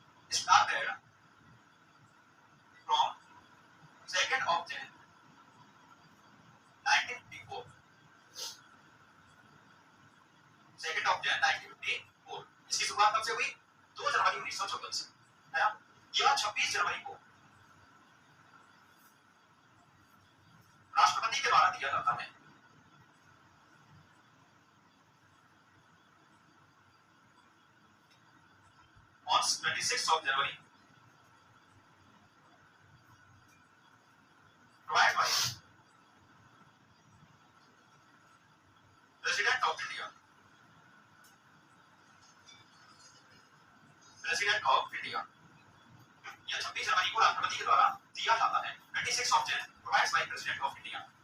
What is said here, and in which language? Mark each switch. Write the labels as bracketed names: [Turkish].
[English] Started from 2nd of Jan 1954। [Hindi] 2nd of Jan 1954 इसकी शुरुआत कब से हुई? 2 जनवरी 1954 से, है ना। यह 26 जनवरी को राष्ट्रपति के द्वारा दिया जाता है। [English] On 26th of January, provided by President of India, President of India। [Hindi] यह 26 जनवरी को राष्ट्रपति के द्वारा दिया जाता है। [English] 26 of Jan, provided by President of India।